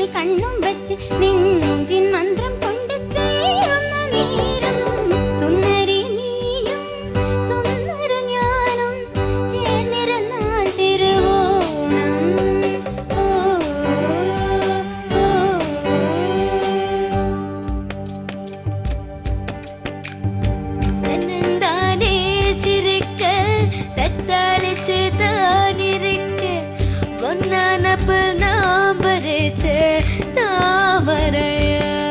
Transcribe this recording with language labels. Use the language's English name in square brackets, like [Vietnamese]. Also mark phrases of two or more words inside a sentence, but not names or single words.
[Malayalam] കണ്ണും വച്ച് നെഞ്ചിൻ മന്ത്രം കൊണ്ട് ചേരുന്ന നേരം സുന്ദരി നീയും സുന്ദര ഞാനും ചേർന്നിരുന്നാൽ തിരുവോണം. ഓ, ഓ, [Tamil] தன்னந்தானே சிரிக்க தத்தாளிச்சு தான் இருக்க பொன்னானப்பு நாம் பறிச்ச தாமரையா